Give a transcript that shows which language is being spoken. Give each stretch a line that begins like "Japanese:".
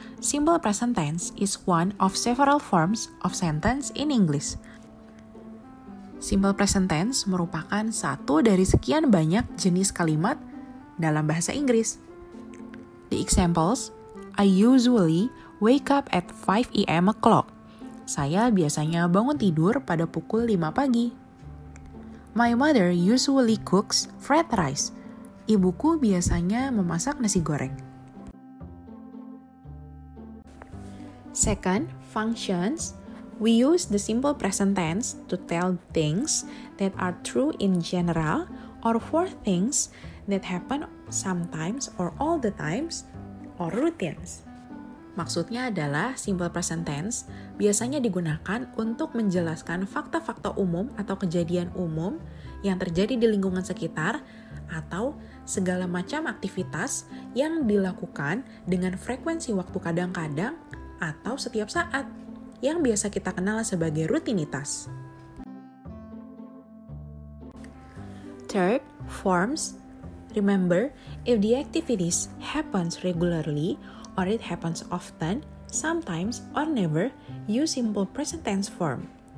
English: Simple present tense is one of several forms of sentence in English.
Indonesian: Simple present tense merupakan satu dari sekian banyak jenis kalimat dalam bahasa Inggris.
English: The examples, I usually wake up at 5 a.m. o'clock.
Indonesian: Saya biasanya bangun tidur pada pukul 5 pagi.
English: My mother usually cooks fried rice.
Indonesian: Ibuku biasanya memasak nasi goreng.
English: Second, functions. We use the simple present tense to tell things that are true in general or for things that happen sometimes or all the times or routines.
Indonesian: Maksudnya adalah simple present tense biasanya digunakan untuk menjelaskan fakta-fakta umum atau kejadian umum yang terjadi di lingkungan sekitar atau segala macam aktivitas yang dilakukan dengan frekuensi waktu kadang-kadang atau setiap saat yang biasa kita kenal sebagai rutinitas.
English: Third, forms. Remember, if the activities happens regularly or it happens often, sometimes or never, use simple present tense form.